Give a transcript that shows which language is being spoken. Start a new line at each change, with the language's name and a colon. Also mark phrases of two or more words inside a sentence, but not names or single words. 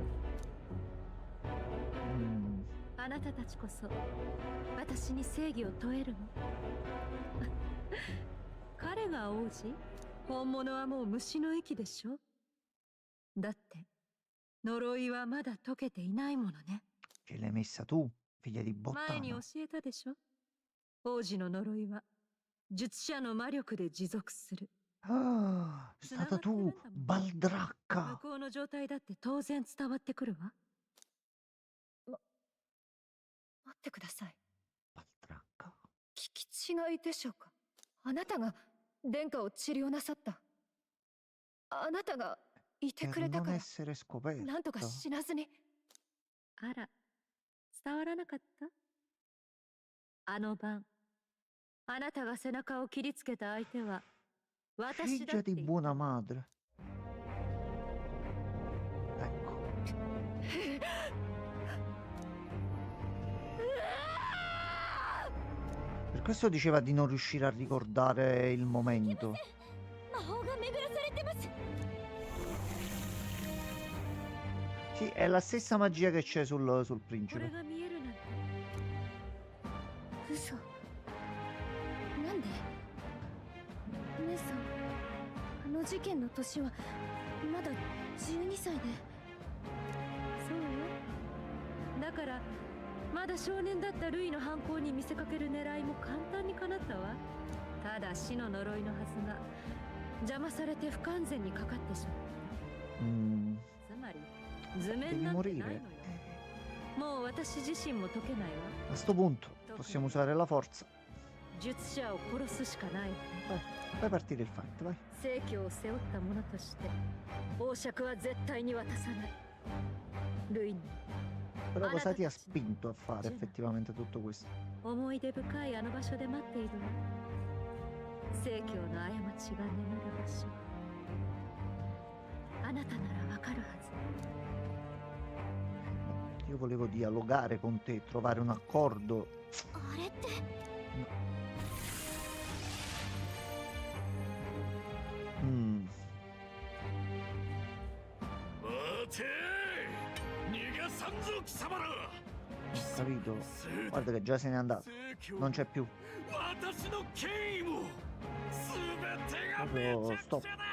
Japanese: あなたたちこそ私に正義を問えるの。彼が王子？本物はもう虫の息でしょ。だって呪いはまだ解けていないものね。
Italian: Che l'hai messa tu, figlia di
Japanese: 前に教
Italian: bottana.
Japanese: えたでしょ。王子の呪いは術者の魔力で持続する。
Italian: Ah, è stata tu,
Japanese: 向
Italian: Baldracca.
Japanese: こうの状態だって当然伝わってくるわ。待ってください。聞き違いでしょうか。あなたが殿下を治療なさった。あなたがいてくれた
Italian: Per
Japanese: か
Italian: non
Japanese: ら
Italian: essere scoperto.
Japanese: なんとか死なずに。あら、伝わらなかった？あの晩、あなたが背中を切りつけた相手は私だ
Italian: Figlia
Japanese: って
Italian: di
Japanese: 言った。
Italian: buona madre. Per questo diceva di non riuscire a ricordare il momento.
Japanese: 魔法が巡らされてます。
Italian: Sì, è la stessa magia che c'è sul principe.
Japanese: 嘘。なんで？姉さん、あの事件の年はまだ12歳で。そうよ。だからまだ少年だったルイの犯行に見せかける狙いも簡単に叶ったわ。ただ死の呪いのはずが邪魔されて不完全にかかってしまった。つまり図面なんてないのよ。もう私自身も解けないわ。
Italian: A sto punto possiamo usare la forza.
Japanese: 術者を殺すしかないわね。
Italian: Fai partire il fight, vai.
Japanese: 聖教を背負った者として王爵は絶対に渡さない。ルイに
Italian: Però cosa ti ha spinto a fare effettivamente tutto questo?
Japanese: 思い出深いあの場所で待っているわ。聖教の過ちが眠る場所。あなたならわかるはず。
Italian: Io volevo dialogare con te, trovare un accordo.
Japanese: あれって。
Italian: Capito? Guarda che già se n'è andato. Non c'è più. Proprio stop.